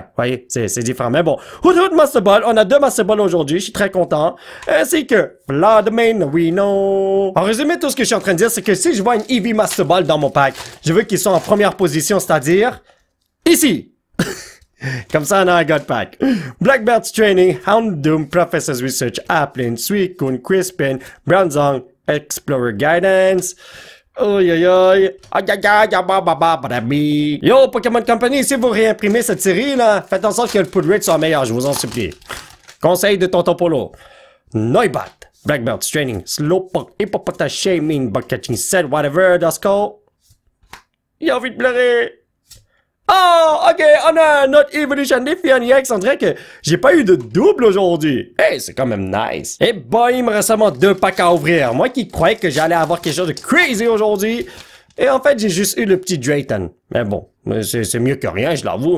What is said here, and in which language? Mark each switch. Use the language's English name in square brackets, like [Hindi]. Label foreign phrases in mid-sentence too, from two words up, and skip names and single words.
[French] Vous voyez, c'est différent. Mais bon, Hoot Master Ball, on a 2 Master Ball aujourd'hui. Je suis très content. Ainsi que Vladimir Reno. En résumé, tout ce que je suis en train de dire, c'est que si je vois une Eevee Master Ball dans mon pack, je veux qu'ils soient en première position, c'est-à-dire ici. Comme ça, on a un [English] God Pack. [French] Blackbird's Training, Houndoom, Professor's Research, Applin, Suicune, Crispin, Bronzong, Explorer Guidance. Oi, oi, oi. Yo, Pokémon Company, si vous réimprimez cette série, là, faites en sorte que le [English] pull rate [French] soit meilleur, je vous en supplie. Conseil de Tonton Polo. Noibat, Blackbird's Training, Slowpoke, Hippopotas Shaming, Bug Catching Set, [English] whatever, that's called. [French] Il a envie de pleurer. Oh, ok, on a notre Evolution Defiant EX. On dirait que j'ai pas eu de double aujourd'hui. Hey, c'est quand même nice. Et boy, il me reste seulement 2 packs à ouvrir. Moi qui croyais que j'allais avoir quelque chose de crazy aujourd'hui. Et en fait, j'ai juste eu le petit Drayton. Mais bon, c'est mieux que rien, je l'avoue.